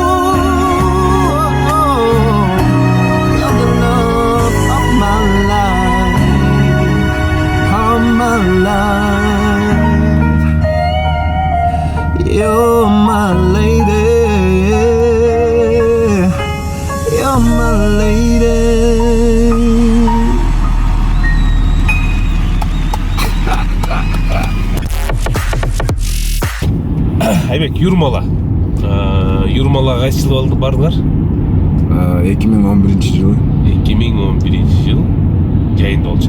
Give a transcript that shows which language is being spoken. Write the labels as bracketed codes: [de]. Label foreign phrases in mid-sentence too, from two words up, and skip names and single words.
[en] You're the love of my life, of my life. You're my lady, you're my lady. [ky] Айбек, Юрмала. Юрмала кайсы жылы бардыңар? 2011 жылы 2011 жыл жайында болчу.